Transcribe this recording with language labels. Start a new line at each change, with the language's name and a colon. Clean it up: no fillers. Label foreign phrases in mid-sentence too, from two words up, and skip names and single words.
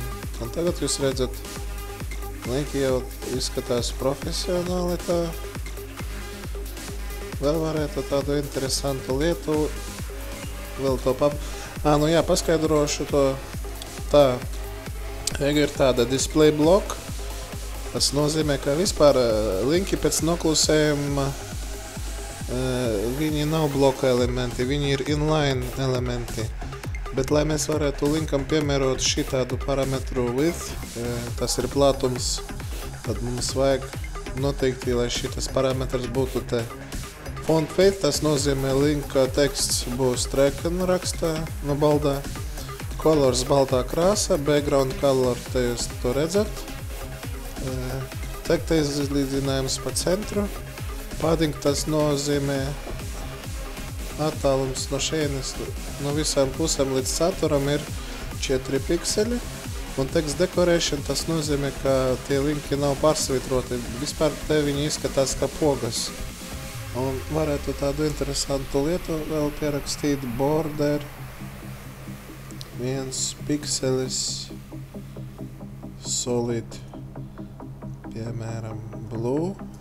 Latvian: Un tagad jūs redzat, linki jau izskatās profesionāli tā. Vēl varētu tādu interesantu lietu vēl to nu jā, paskaidrošu to tā. Ja ir tāda
English: display block,
Latvian: tas nozīmē, ka vispār linki pēc noklusējuma viņi nav bloka elementi, viņi ir inline elementi. Bet, lai mēs varētu linkam piemērot šitādu parametru width, tas ir platums, tad mums vajag noteikti, lai šitas parametrs būtu te.
English: Font weight,
Latvian: tas nozīmē linka teksts būs treken rakstā, no baldā. Colors baltā krāsa,
English: background color,
Latvian: te jūs to redzat. Teksta izlīdzinājums pa centru. Padding, tas nozīmē attālums no šeienes, no visām pusēm līdz saturam ir 4 pikseli. Un
English: text decoration,
Latvian: tas nozīmē, ka tie linki nav pārsvitroti. Vispār te viņi izskatās kā pogas. Un varētu tādu interesantu lietu vēl pierakstīt border. 1 pikselis solid, piemēram, blue.